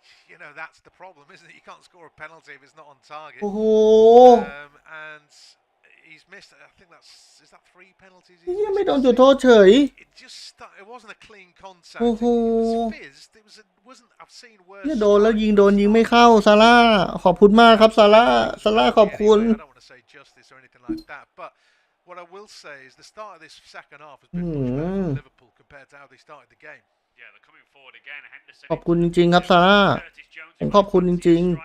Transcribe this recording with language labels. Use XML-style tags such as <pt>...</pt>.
<en>You know, that's the problem, isn't it? You can't score a penalty if it's not on target. And he's missed. I think is that 3 penalties?</en> <th>ไม่โดนจุดโทษเฉย</th> <en>It wasn't a clean contact. It was fizzed. It wasn't. I've seen worse.</en> <th>โดนแล้วยิงไม่เข้าซาร่าขอบคุณมากครับซาร่าขอบคุณ</th> <en>I don't want to say justice or anything like that, but what I will say is the start of this second half has been much better for Liverpool compared to how they started the game. Yeah, they're coming forward again. Henderson.</en> <th>ขอบคุณจริงๆครับซาร่าผมขอบคุณจริง</th>